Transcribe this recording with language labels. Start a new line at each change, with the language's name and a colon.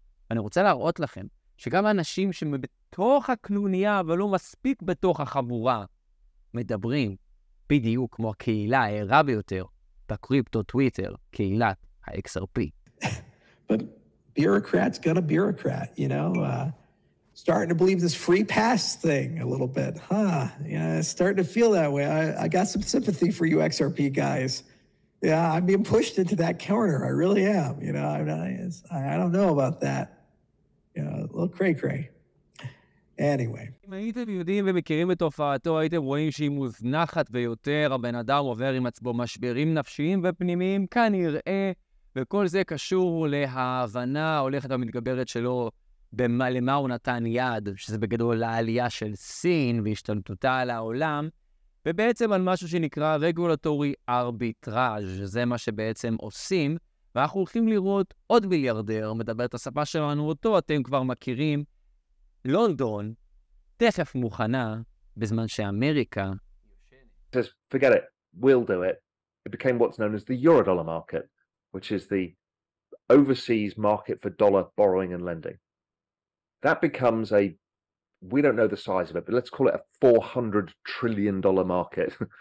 Hebrew: אני רוצה להראות לכם שגם האנשים שבתוך הקנוניה, אבל לא מספיק בתוך החבורה, מדברים בדיוק כמו הקהילה הערה ביותר בקריפטו טוויטר, קהילת ה-XRP.
English: But bureaucrats gonna bureaucrat, you know? Starting to believe this free pass thing a little bit, huh? Yeah, it's starting to feel that way. I got some sympathy for you XRP guys. Yeah, I'm being pushed into that corner. I really am. You know, I don't know about that. You know, a little cray-cray. Anyway.
Hebrew: אם הייתם יודעים ומכירים את תופעתו, הייתם רואים שהיא מוזנחת ויותר, הבן אדם עובר עם עצמו משברים נפשיים ופנימיים, כנראה, וכל זה קשור להבנה הולכת ומתגברת שלו למה הוא נתן יד, שזה בגדול לעלייה של סין והשתלטותה על העולם, ובעצם על משהו שנקרא רגולטורי ארביטראז', זה מה שבעצם עושים, ואנחנו הולכים לראות עוד מיליארדר, מדבר את השפה שלנו אותו, אתם כבר מכירים, לונדון, תכף מוכנה, בזמן שאמריקה...
English: Says, forget it, we'll do it. It became what's known as the Eurodollar market, which is the overseas market for dollar borrowing and lending. That becomes we don't know the size of it, but let's call it a $400 trillion market.